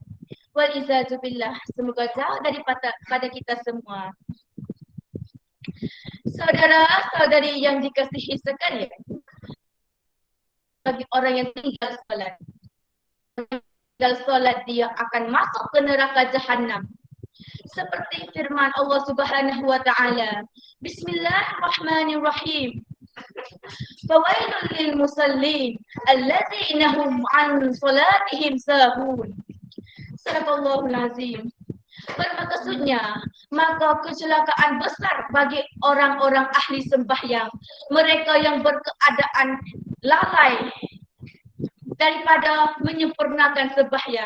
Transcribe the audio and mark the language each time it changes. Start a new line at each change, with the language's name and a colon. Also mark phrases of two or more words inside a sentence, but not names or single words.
Malay: Walizazubillah, semoga jauh daripada kita semua. Saudara-saudari yang dikasihi sekalian, bagi orang yang tinggal solat, dia akan masuk ke neraka Jahannam. Seperti firman Allah
Arabic: سبحانه وتعالى,
Malay: Bismillahirrahmanirrahim.
Arabic: فويل للمصلين الذين هم عن صلاتهم ساهون. صدق الله العظيم.
Malay: Bermaksudnya, maka kecelakaan besar bagi orang-orang ahli sembahyang, mereka yang berkeadaan lalai daripada menyempurnakan sembahyang.